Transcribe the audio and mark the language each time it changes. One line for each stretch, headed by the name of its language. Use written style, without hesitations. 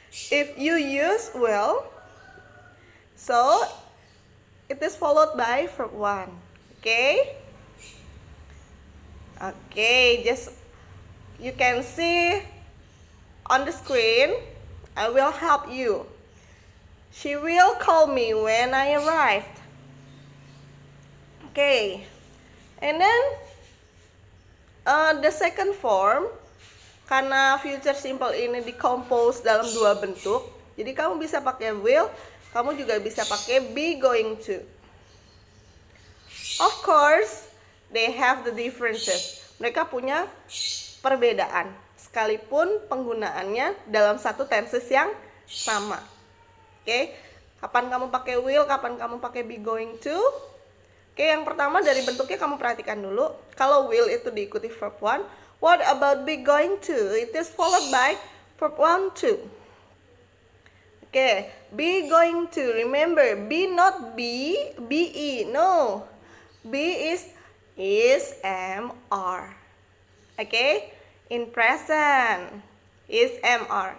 English: If you use will, so it is followed by verb one. Okay? Okay, just you can see on the screen. I will help you. She will call me when I arrived. Okay. And then the second form,
Indonesian: karena future simple ini decompose dalam dua bentuk, jadi kamu bisa pakai will, kamu juga bisa pakai be going to.
English: Of course, they have the differences.
Indonesian: Mereka punya perbedaan, sekalipun penggunaannya dalam satu tenses yang sama. Oke, kapan kamu pakai will, kapan kamu pakai be going to? Oke, yang pertama dari bentuknya kamu perhatikan dulu. Kalau will itu diikuti verb one,
English: what about be going to? It is followed by verb one to. Oke, be going to. Remember, be not be, be, no. Be is, am, are. Oke, in present. Is MR.